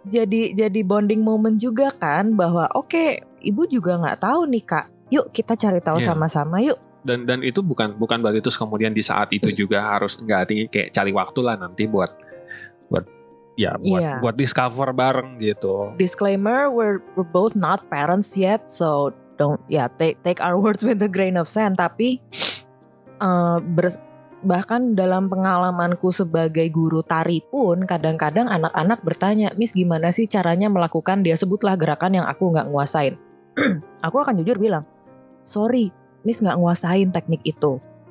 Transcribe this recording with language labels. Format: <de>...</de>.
<id>Jadi bonding moment juga kan, bahwa oke, ibu juga nggak tahu nih kak, yuk kita cari tahu sama-sama yuk. Dan itu bukan berarti terus kemudian di saat itu juga harus kayak cari waktu lah nanti buat discover bareng gitu.</id> <en>Disclaimer, we're both not parents yet, so don't take our words with a grain of sand.</en> <id>Tapi bahkan dalam pengalamanku sebagai guru tari pun kadang-kadang anak-anak bertanya, Miss gimana sih caranya melakukan, dia sebutlah gerakan yang aku nggak nguasain. Aku akan jujur bilang, sorry Miss nggak nguasain teknik itu.</id>